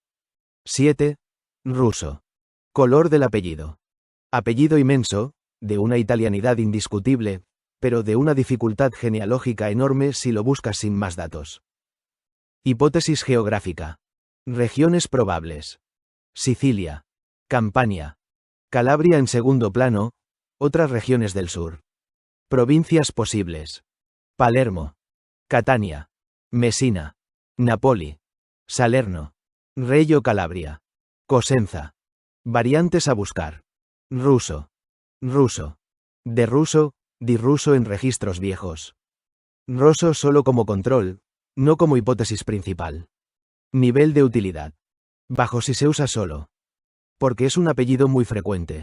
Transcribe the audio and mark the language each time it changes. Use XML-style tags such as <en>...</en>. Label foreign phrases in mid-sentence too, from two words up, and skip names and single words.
<es>7. Ruso. Color del apellido. Apellido inmenso, de una italianidad indiscutible, pero de una dificultad genealógica enorme si lo buscas sin más datos. Hipótesis geográfica. Regiones probables. Sicilia. Campania. Calabria en segundo plano, otras regiones del sur. Provincias posibles. Palermo. Catania. Messina. Napoli. Salerno. Reggio Calabria. Cosenza. Variantes a buscar. Ruso. Ruso. De ruso, di ruso en registros viejos. Roso solo como control, no como hipótesis principal. Nivel de utilidad. Bajo si se usa solo. Porque es un apellido muy frecuente.</es>